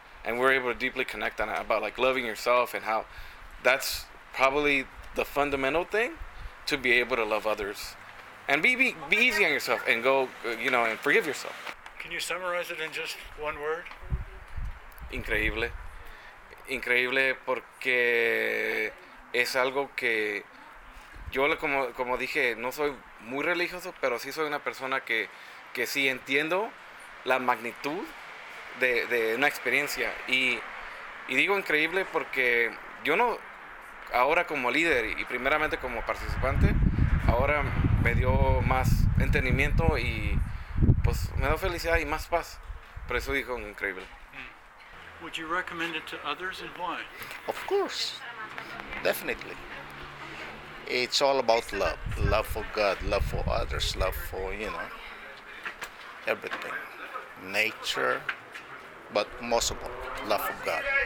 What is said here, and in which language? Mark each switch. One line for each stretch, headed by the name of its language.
English: And we were able to deeply connect on it, about like loving yourself, and how that's probably the fundamental thing, to be able to love others. And be easy on yourself, and go, and forgive yourself. Can you summarize it in just one word?
Spanish: Increíble. Increíble, porque es algo que yo, como dije, no soy muy religioso, pero sí soy una persona que sí entiendo la magnitud de una experiencia. Y digo increíble porque yo no, ahora como líder y primeramente como participante, ahora me dio más entendimiento y pues me da felicidad y más paz. Por eso digo increíble.
English: Would you recommend it to others, and why? Of course, definitely. It's all about love. Love for God, love for others, love for, everything. Nature, but most of all, love for God.